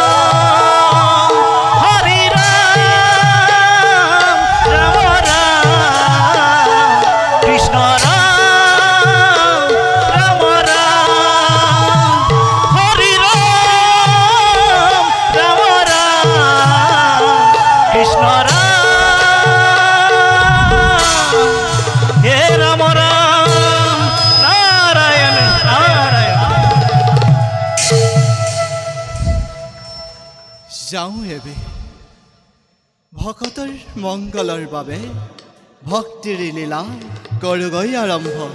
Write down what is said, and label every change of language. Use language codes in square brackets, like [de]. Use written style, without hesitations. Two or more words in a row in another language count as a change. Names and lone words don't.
[as] হরি রাম রাম রাম কৃষ্ণ রাম রাম রাম হরি রাম রাম রাম কৃষ্ণ রাম হে রাম রাম নারায়ণ নারায়ণ। যাওঁ এবে ভকতৰ মংগলৰ বাবে ভক্তিৰ লীলা কৰোগৈ আৰম্ভ।